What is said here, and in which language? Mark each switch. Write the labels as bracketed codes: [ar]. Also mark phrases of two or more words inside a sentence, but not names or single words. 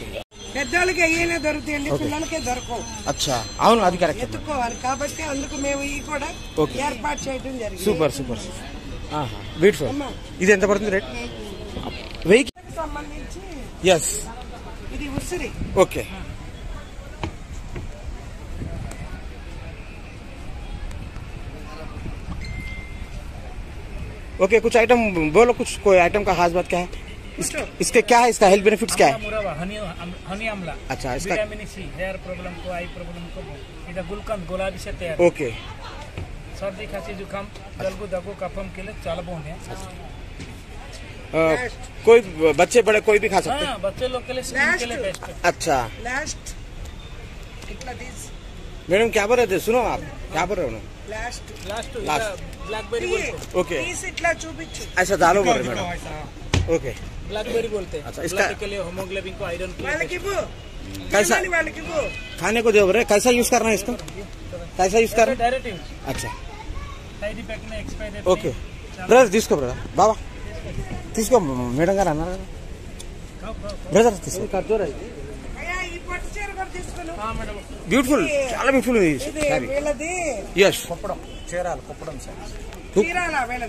[te] పెద్దోళ్ళకి అయ్యేనే దొరుకుతాయండి, పిల్లలకే దొరకవు. అచ్చా, అవును, అది కరెక్ట్. ఎత్తుకోవాలి కాబట్టి అందుకు మేము ఈ కూడా ఓకే. ఏర్పాటు చేయడం జరిగింది. [en] super super. [te] బ్యూటిఫుల్. ఇది ఎంత పడుతుంది రేట్? 1000కి సంబంధించి ఎస్. ఇది ఉసిరి. ఓకే. [hi] ओके, कुछ आइटम बोलो, कुछ कोई आइटम का खास बात क्या है? इसके क्या है, इसका [en] health benefits [hi] क्या है? हनी आमला। अच्छा, इसका [en] vitamin C, hair problem [hi] को, [en] eye problem [hi] को, इधर गुलकंद गुलाबी से तैयार। ओके. सर्दी खांसी जुकाम जलगु [te] దగ్గు కఫం [hi] के लिए [te] చాలా బాగుంది। [hi] कोई बच्चे बड़े कोई भी खा सकते हैं? हाँ, बच्चे लोग के लिए स्किन के लिए बेस्ट है। अच्छा [te] లాస్ట్ ఇట్లా తీసి [hi] मैडम, क्या बोल रहे थे? सुनो, आप क्या बोल रहे हो? [te] లాస్ట్ [hi] लास्ट Last. ब्लैकबेरी बोलते हैं। ओके, [te] తీసి ఇట్లా చూపించు. [hi] ऐसा दालो बोल रहे मैडम? ओके. ब्लैकबेरी बोलते हैं। अच्छा, इसका- ब्लड के लिए, हीमोग्लोबिन को, आयरन के लिए [te] వాళ్ళకి ఇవ్వు. [hi] कैसा [te] తినమని వాళ్ళకి ఇవ్వు. [hi] खाने को दे रहे, कैसा यूज करना है इसको? कैसा यूज करना है? [en] direct use, [hi] अच्छा. [en] side effect [hi] में, [en] expiry date okay brother, [te] తీసుకో బ్రదర్. బాబా తీసుకో, మేడం గారు అన్నారు కదా. బ్రదర్ తీసుకో. అయ్యా, ఈ పట్టు చీర కూడా తీసుకుని. బ్యూటిఫుల్, చాలా బ్యూటిఫుల్ ఇది వీళ్ళది యస్. చీరాలు కుప్పడం సార్। చీరాల వీళ్ళది.